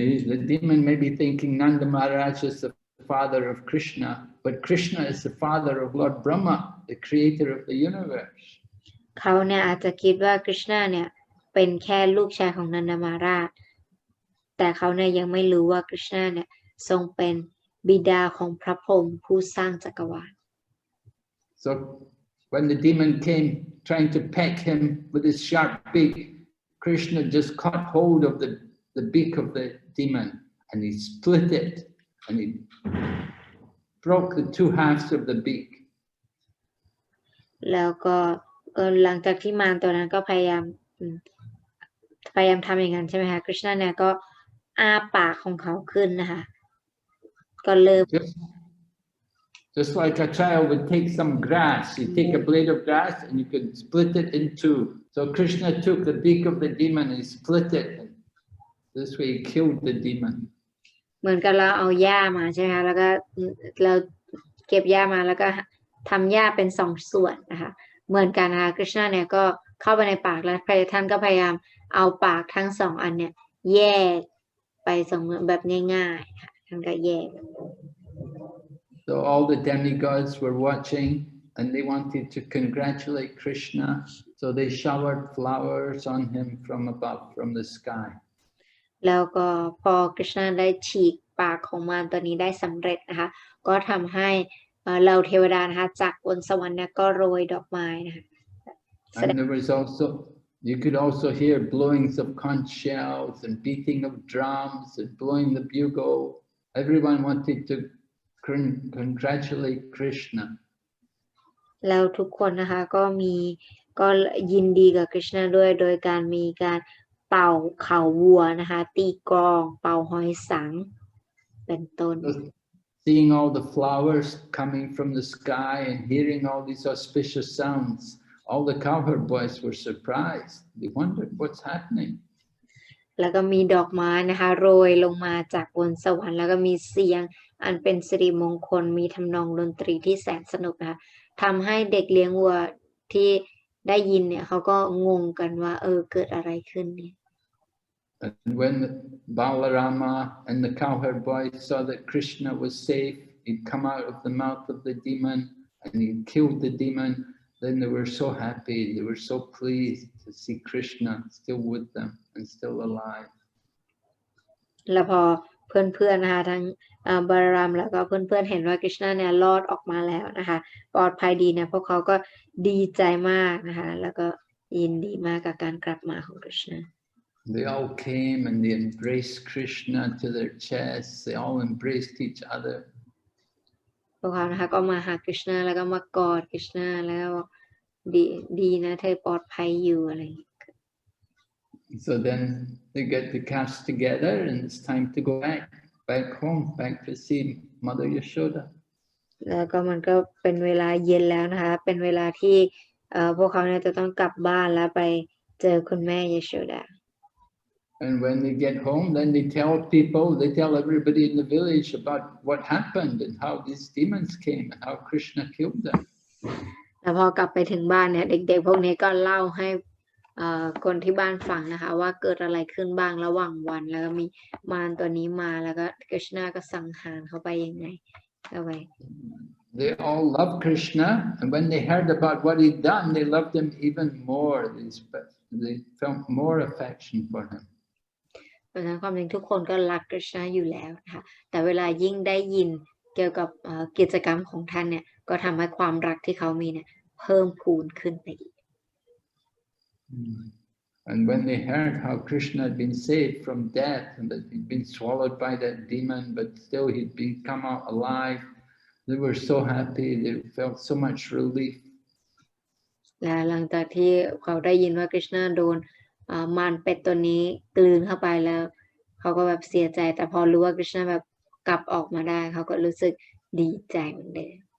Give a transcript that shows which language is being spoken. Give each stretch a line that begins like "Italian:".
English: The demon may be thinking Nanda Maharaj is the father of Krishna, but Krishna is the father of Lord Brahma, the creator of the universe.
Thai: เขาเนี่ยอาจจะคิดว่ากฤษณาเนี่ยเป็นแค่ลูกชายของนันดามาราชแต่เขาเนี่ยยังไม่รู้ว่ากฤษณาเนี่ยทรงเป็นบิดาของพระพรหมผู้สร้างจักรวาล
English: So when the demon came trying to peck him with his sharp beak, Krishna just caught hold of the beak of the demon and he split it and he broke the two halves of the beak.
Thai: แล้วก็หลังจากที่มารตัวนั้นก็พยายามทำอย่างนั้นใช่ไหมคะกฤษณาเนี่ยก็อ้าปากของเขาขึ้นนะคะก็เริ่ม
English: Just like a child would take some grass, you take a blade of grass and you could split it in two. So Krishna took the beak of the demon and he split it. This way he killed the demon.
Thai: เหมือนกับเราเอาหญ้ามาใช่ไหมคะแล้วก็เราเก็บหญ้ามาแล้วก็ทำหญ้าเป็นสองส่วนนะคะเหมือนกันนะคะกฤษณาเนี่ยก็เข้าไปในปากแล้วท่านก็พยายามเอาปากทั้งสองอันเนี่ยแยกไปสองแบบง่ายๆค่ะท่านก็แยก
English: So all the demigods were watching and they wanted to congratulate Krishna, so they showered flowers on him from above, from the sky.
Thai: แล้วก็พอคริชนาได้ฉีกปากของมารตัวนี้ได้สำเร็จนะคะก็ทำให้เหล่าเทวดานะคะจากบนสวรรค์เนี่ยก็โรยดอกไม้นะคะ
English: And there was also, you could also hear blowings of conch shells and beating of drums and blowing the bugle. Everyone wanted to congratulate Krishna.
Thai: แล้วทุกคนนะคะก็ยินดีกับคริชนาด้วยโดยการมีการเป่าเข่าวัวนะคะตีกลองเป่าหอยสังเป็นต้น
English: Seeing all the flowers coming from the sky and hearing all these auspicious sounds, all the cowherd boys were surprised. They wondered what's happening.
Thai: แล้วก็มีดอกไม้นะคะโรยลงมาจากบนสวรรค์แล้วก็มีเสียงอันเป็นสิริมงคลมีทำนองดนตรีที่แสนสนุกนะคะทำให้เด็กเลี้ยงวัวที่ได้ยินเนี่ยเขาก็งงกันว่าเกิดอะไรขึ้นเนี่ย
English: And when Balarama and the cowherd boys saw that Krishna was safe, he'd come out of the mouth of the demon and he'd killed the demon, then they were so happy, they were so pleased to see Krishna still with them and still alive.
Thai: แล้วพอเพื่อนๆนะคะทั้งบารามแล้วก็เพื่อนๆเห็นว่าคริชนาเนี่ยรอดออกมาแล้วนะคะปลอดภัยดีเนี่ยพวกเขาก็ดีใจมากนะคะแล้วก็ยินดีมากกับการกลับมาของคริชนา
English: They all came and they embraced Krishna to their chests. They all embraced each other.
Thai: พวกเขานะคะก็มาหาคริชนาแล้วก็มากอดคริชนาแล้วดีนะเธอปลอดภัยอยู่อะไร
English: So then they get the caste together and it's time to go back home, back to see Mother Yashoda.
Thai: แล้วก็มันก็เป็นเวลาเย็นแล้วนะคะเป็นเวลาที่พวกเขาเนี่ยจะต้องกลับบ้านแล้วไปเจอคุณแม่ยโชดา
English: And when they get home, then they tell everybody in the village about what happened and how these demons came and how Krishna killed them.
Thai: แล้วพอกลับไปถึงบ้านเนี่ยเด็กๆพวกนี้ก็เล่าให้คนที่บ้านฟังนะคะว่าเกิดอะไรขึ้นบ้างระหว่างวันแล้วก็มีมารตัวนี้มาแล้วก็คริชนาก็สังหารเขาไปยังไงเอาไว้
English: They all loved Krishna, and when they heard about what he'd done, they loved him even more. They felt more affection for him.
Thai: เพราะฉะนั้นความจริงทุกคนก็รักคริชนาอยู่แล้วนะคะแต่เวลายิ่งได้ยินเกี่ยวกับกิจกรรมของท่านเนี่ยก็ทำให้ความรักที่เขามีเนี่ยเพิ่มพูนขึ้นไปอีก
English: And when they heard how Krishna had been saved from death and that he'd been swallowed by that demon, but still he'd come out alive, they were so happy. They felt so much relief.
Thai: และหลังจากที่เขาได้ยินว่าคริชนาโดนมารเป็ดตัวนี้กลืนเข้าไปแล้วเขาก็แบบเสียใจแต่พอรู้ว่าคริชนาแบบกลับออกมาได้เขาก็รู้สึกดีใจเหมือนเดิม